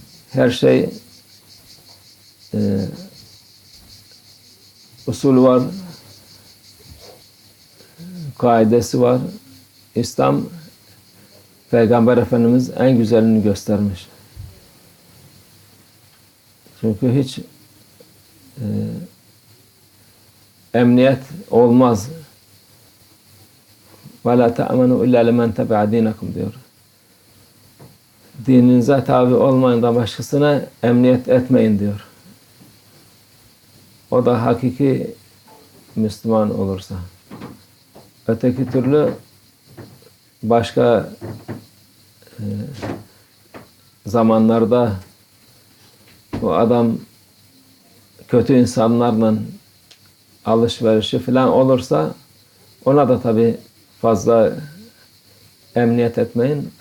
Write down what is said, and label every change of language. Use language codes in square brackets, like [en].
[tr] Her şey usul var, kaidesi var. İslam, Peygamber Efendimiz en güzelini göstermiş. Çünkü hiç emniyet olmaz. [ar] وَلَا تَأْمَنُوا اِلَّا لَمَنْ تَبَعَ دِينَكُمْ [tr] diyor. Dininize tabi olmayın da başkasına emniyet etmeyin diyor. O da hakiki Müslüman olursa. Öteki türlü başka zamanlarda bu adam kötü insanlarla alışverişi falan olursa ona da tabi fazla emniyet etmeyin.